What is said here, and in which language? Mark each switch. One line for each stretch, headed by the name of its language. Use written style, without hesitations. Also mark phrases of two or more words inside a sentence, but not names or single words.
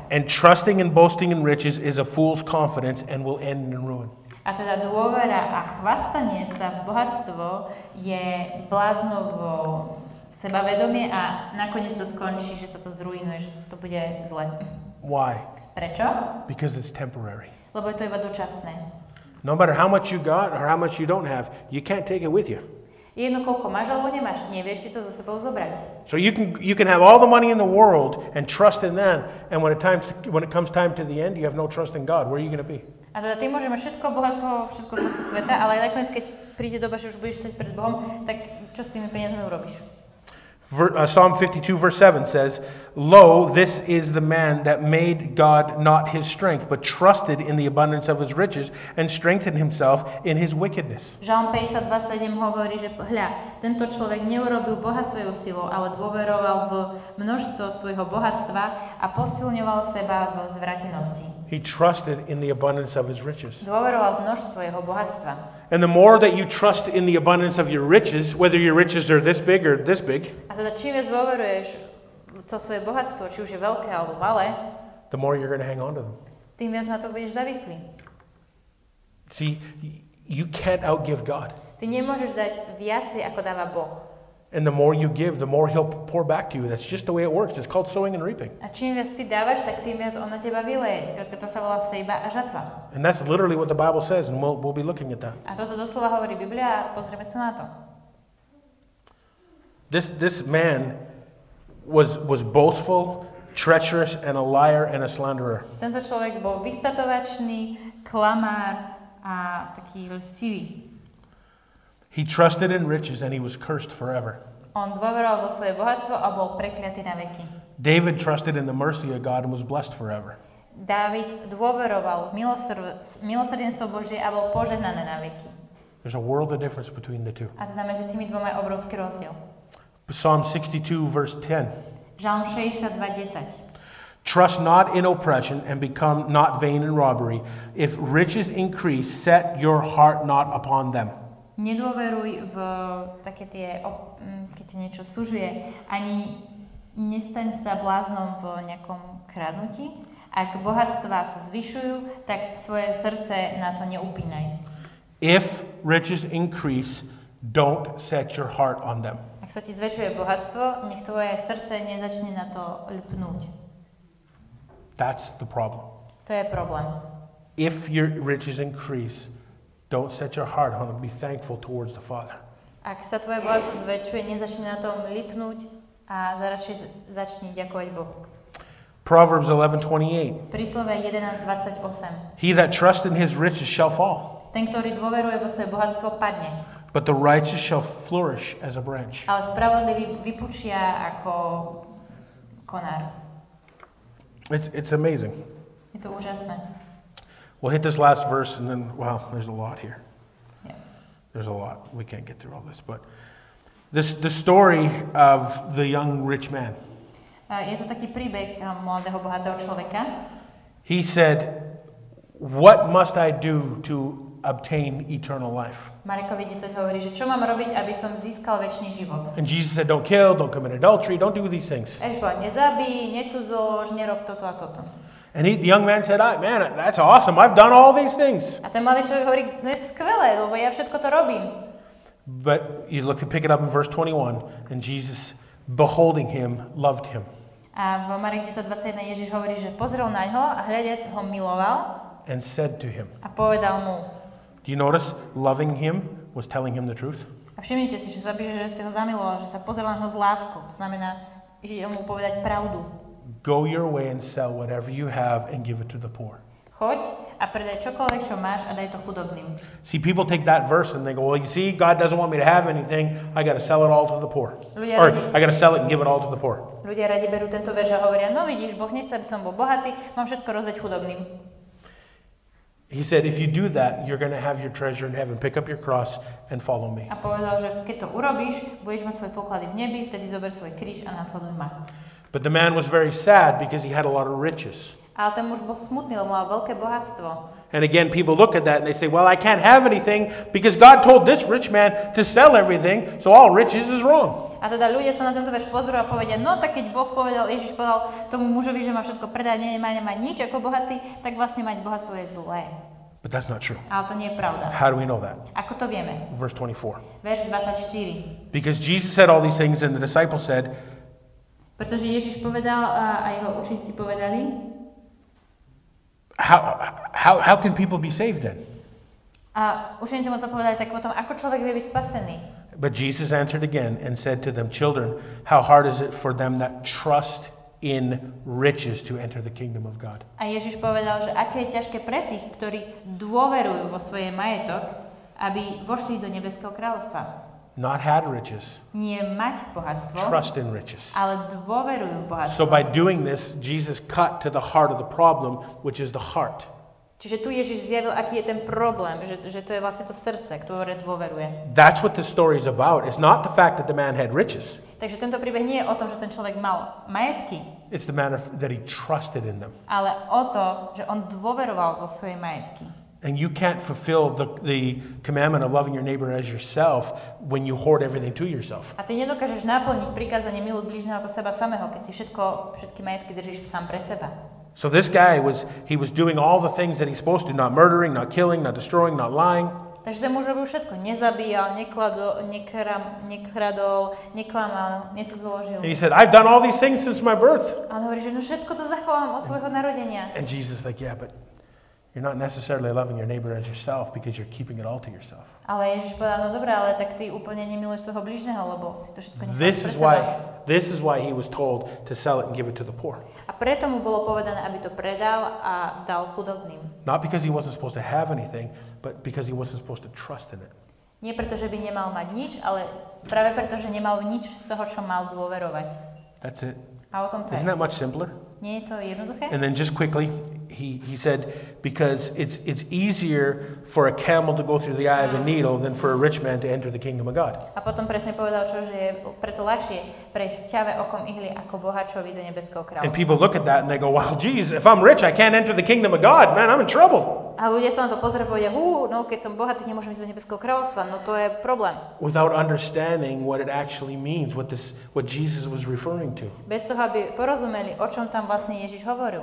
English: And trusting and boasting in riches is a fool's confidence and will end in ruin.
Slovak: A teda dôvera a chvastanie sa v bohatstvo je bláznovo sebavedomie a nakoniec to skončí, že sa to zrujnuje, že to bude zle.
English: Why?
Slovak: Prečo?
English: Because it's temporary.
Slovak: Lebo je to iba dočasné.
English: No matter how much you got or how much you don't have, you can't take it with you.
Slovak: Jedno, koľko máš alebo nemáš, nevieš si to so sebou zobrať.
English: So you can have all the money in the world and trust in that, and when it comes time to the end, you have no trust in God. Where are you going to be?
Slovak: A teda ty môžeš mať všetko bohatstvo, všetko tohto sveta, ale aj nakoniec, keď príde doba, že už budeš stať pred Bohom, tak čo s tými peniazmi urobíš?
English: Psalm 52 verse 7 says, Lo, this is the man that made God not his strength, but trusted in the abundance of his riches and strengthened himself in his wickedness.
Slovak: Žalm 52:7 hovorí, že hľa, tento človek neurobil Boha svojou silou, ale dôveroval v množstvo svojho bohatstva a posilňoval seba v zvrátenosti.
English: He trusted in the abundance of his riches.
Slovak: Dôveroval v množstvo jeho bohatstva.
English: And the more that you trust in the abundance of your riches, whether your riches are this big or this big,
Slovak: A teda čím viac dôveruješ v to svoje bohatstvo, či už je veľké alebo malé,
English: the more you're going to hang on to them.
Slovak: tým viac na to budeš závislý.
English: See, you can't outgive God.
Slovak: Ty nemôžeš dať viacej, ako dáva Boh.
English: And the more you give, the more he'll pour back to you. That's just the way it works. It's called sowing and reaping.
Slovak: A čím viac ty dávaš, tak tým viac on na teba vyleje. Skrátka to sa volá sejba a žatva.
English: And that's literally what the Bible says, and we'll be looking at that.
Slovak: A toto doslova hovorí Biblia a pozrieme sa na to.
English: This man was boastful, treacherous, and a liar and a slanderer.
Slovak: Tento človek bol vystatovačný, klamár a taký lstivý.
English: He trusted in riches and he was cursed forever.
Slovak: On dôveroval vo svoje bohatstvo a bol prekliatý na veky.
English: David trusted in the mercy of God and was blessed forever.
Slovak: Dávid dôveroval v milosrdenstvo Božie a bol požehnaný na veky.
English: There's a world of difference between the two.
Slovak: A teda medzi tými dvoma je obrovský rozdiel.
English: Psalm 62, verse 10.
Slovak: Žalm 62:10.
English: Trust not in oppression and become not vain in robbery. If riches increase, set your heart not upon them.
Slovak: Nedôveruj v také tie, keď ti niečo sužuje, ani nestaň sa bláznom v nejakom kradnutí. Ak bohatstvá sa zvyšujú, tak svoje srdce na to neupínaj.
English: If riches increase, don't set your heart on them.
Slovak: Ak sa ti zväčšuje bohatstvo, nech tvoje srdce nezačne na to lpnúť.
English: That's the problem.
Slovak: To je problém.
English: If your riches increase, don't set your heart on them. Be thankful towards the Father.
Slovak: Ak sa tvoje bohatstvo zväčšuje, nezačne na tom lipnúť a radšej začni ďakovať Bohu.
English: Proverbs 11:28.
Slovak: Príslove 11:28.
English: He that trusts in his riches shall fall,
Slovak: Ten, ktorý dôveruje vo svoje bohatstvo, padne.
English: but the righteous shall flourish as a branch.
Slovak: Ale spravodlivý vypučia ako konár.
English: It's amazing.
Slovak: Je to úžasné.
English: We'll hit this last verse and then, wow, there's a lot here. Yeah. There's a lot. We can't get through all this, but the story of the young rich man.
Slovak: Je to taký príbeh mladého bohatého človeka.
English: He said, "What must I do to obtain eternal life?"
Slovak: Marekovi 10 hovorí, že čo mám robiť, aby som získal večný život.
English: And Jesus said, "Don't kill, don't commit adultery, don't do these things."
Slovak: Ježiš povedal, nezabij, necudzož, nerob toto a toto.
English: And the young man said, "Man, that's awesome. I've done all these things."
Slovak: A ten mladý človek hovorí, no je skvelé, lebo ja všetko to robím.
English: But you pick it up in verse 21, and Jesus, beholding him, loved him.
Slovak: A v Marek 10:21 Ježiš hovorí, že pozrel na ňo a hľadec ho miloval
English: And said to him.
Slovak: a povedal mu.
English: Do you notice loving him was telling him the truth?
Slovak: A všimnite si, že sa píše, že ste ho zamiloval, že sa pozeral na ho s láskou. To znamená, že mu povedať pravdu.
English: Go your way and sell whatever you have and give it to the poor.
Slovak: Choď a predaj čokoľvek, čo máš a daj to chudobným.
English: See, people take that verse and they go, well, you see, God doesn't want me to have anything. I got to sell it all to the poor. Or I got to sell it and give it all to the poor.
Slovak: Ľudia radi berú tento verš a hovoria, no vidíš, Boh nechce, aby som bol bohatý, mám všetko rozdať chudobným.
English: He said, if you do that, you're going to have your treasure in heaven. Pick up your cross and follow me.
Slovak: A povedal, že keď to urobíš, budeš mať svoje poklady v nebi, vtedy zober svoj kríž a nasleduj ma.
English: But the man was very sad because he had a lot of riches.
Slovak: Ale ten muž bol smutný, lebo mal veľké bohatstvo.
English: And again, people look at that and they say, well, I can't have anything because God told this rich man to sell everything, so all riches is wrong.
Slovak: A teda ľudia sa na tento verš pozrú a povedia, no tak keď Boh povedal, Ježiš povedal tomu mužovi, že má všetko predať, nemá nič ako bohatý, tak vlastne mať bohatstvo je zlé.
English: But that's not true.
Slovak: Ale to nie je pravda.
English: How do we know that?
Slovak: Ako to vieme?
English: Verse 24.
Slovak: Verš 24.
English: Because Jesus said all these things and the disciples said,
Slovak: Pretože Ježiš povedal a jeho učeníci povedali,
English: how can people be saved then?
Slovak: a učeníci mu to povedali, tak potom ako človek vie byť spasený?
English: But Jesus answered again and said to them, children, how hard is it for them that trust in riches to enter the kingdom of God?
Slovak: A Ježiš povedal, že aké je ťažké pre tých, ktorí dôverujú vo svoje majetok, aby vošli do nebeského kráľovstva.
English: Not had riches,
Slovak: Nie mať bohatstvo,
English: trust in riches.
Slovak: ale dôverujú v bohatstvo.
English: So by doing this, Jesus cut to the heart of the problem, which is the heart.
Slovak: Čiže tu Ježiš zjavil, aký je ten problém, že to je vlastne to srdce, ktoré dôveruje.
English: That's what the story is about. It's not the fact that the man had riches.
Slovak: Takže tento príbeh nie je o tom, že ten človek mal majetky,
English: It's the matter that he trusted in them.
Slovak: ale o to, že on dôveroval vo svoje majetky.
English: And you can't fulfill the commandment of loving your neighbor as yourself when you hoard everything to yourself.
Slovak: A ty nedokážeš naplniť prikázanie miluj blížneho ako seba samého, keď si všetky majetky držíš sám pre seba.
English: So this guy was doing all the things that he's supposed to, not murdering, not killing, not destroying, not lying.
Slovak: Takže ten muž robil všetko. Nezabíjal, nekradol, neklamal, necudzoložil.
English: And he said, I've done all these things since my birth.
Slovak: A on hovorí, že no všetko to zachovám od svojho narodenia.
English: And Jesus is like, yeah, but you're not necessarily loving your neighbor as yourself because you're keeping it all to yourself.
Slovak: Ale Ježiš povedal, no dobré, ale tak ty úplne nemiluješ svojho blížneho, lebo si to všetko necháš pre seba.
English: This is why he was told to sell it and give it to the poor.
Slovak: A preto mu bolo povedané, aby to predal a dal chudobným.
English: Not because he wasn't supposed to have anything, but because he wasn't supposed to trust in it.
Slovak: Nie preto, že by nemal mať nič, ale práve preto, že nemal nič z toho, čo mal dôverovať.
English: That's it.
Slovak: A o tom to je.
English: Isn't that much simpler?
Slovak: Nie je to jednoduché?
English: And then just quickly, he said, because it's easier for a camel to go through the eye of a needle than for a rich man to enter the kingdom of God.
Slovak: A potom presne povedal, že je preto ľahšie prejsť ťave okom ihly ako bohačovi do nebeského
English: And
Slovak: kráľovstva.
English: people look at that and they go, well, geez, if I'm rich, I can't enter the kingdom of God. Man, I'm in trouble.
Slovak: A ľudia sa na to pozerajú a povedia, no keď som bohatý, nemôžem ísť do nebeského kráľovstva, no to je problém.
English: Without understanding what it actually means, what Jesus was referring to.
Slovak: Bez toho, aby porozumeli, o čom tam vlastne Ježiš hovoril.